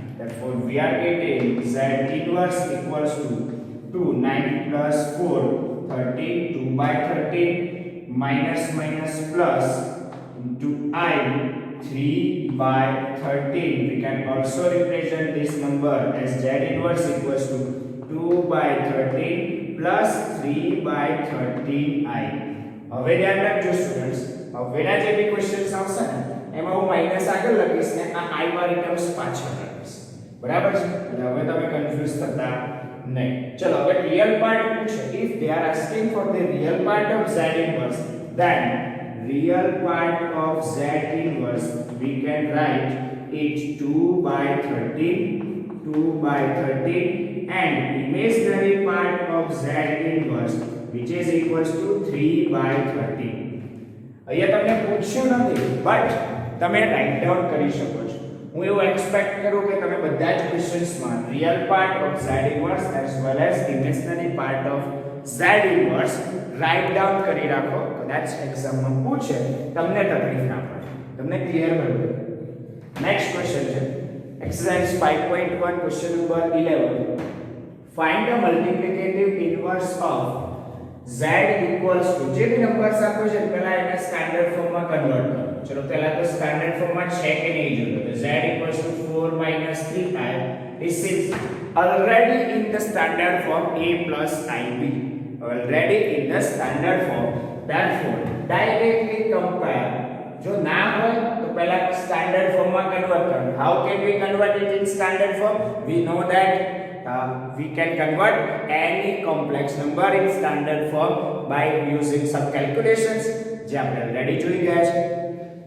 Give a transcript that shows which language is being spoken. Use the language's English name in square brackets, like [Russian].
[English] Therefore, we are getting Z inverse equals to 2, 9 plus 4, 13, 2 by 13, minus plus into I, 3 by 13. We can also represent this number as Z inverse equals to 2 by 13 plus 3 by 13i. [Gujarati] હવે ધ્યાન રાખજો students, હવેના જે બી questions આવશે ને એમાં હું minus આગળ લખીશ ને આ i વાળી ટર્મ્સ પાછળ લખીશ. બરાબર છે? એટલે હવે તમે કન્ફ્યુઝ થતા नहीं. [Hindi] चलो अगर रियल पार्ट पूछे, [English] if they are asking for the real part of Z inverse, then real part of Z inverse we can write it 2 by 13 and imaginary part of Z inverse which is equals to 3 by 13. [Gujarati] અહીંયા તમને પૂછ્યું નથી but તમે write down કરી શકો છો. હું એવું એક્સપેક્ટ કરું કે તમે બધા જ ક્વેશ્ચન્સમાં real part of Z inverse as well as imaginary part of Z inverse write down કરી રાખો. કદાચ એક્ઝામમાં પૂછે તમને તકલીફ ના પડે, તમને ક્લિયર કરી દે. નેક્સ્ટ ક્વેશ્ચન છે exercise 5.1 question number 11. Find the મલ્ટિપ્લિકેટિવ inverse of Z equals to, જે બી નંબર્સ આપ્યો છે પહેલા એને સ્ટાન્ડર્ડ ફોર્મમાં કન્વર્ટ કરો. [Hindi] चलो पहला तो स्टैंडर्ड फॉर्म में [Gujarati] છે કે નહીં જોજો. [English] તો z equals to 4 minus 3i. This is already in the standard form a plus ib. already in the standard form. Therefore directly compare. [Hindi] जो ना हो तो पहला standard form में convert करना. [English] How can we convert it in standard form? We know that we can convert any complex number in standard form by using some calculations. [Gujarati] જે આપણે already જોઈ ગયા છે.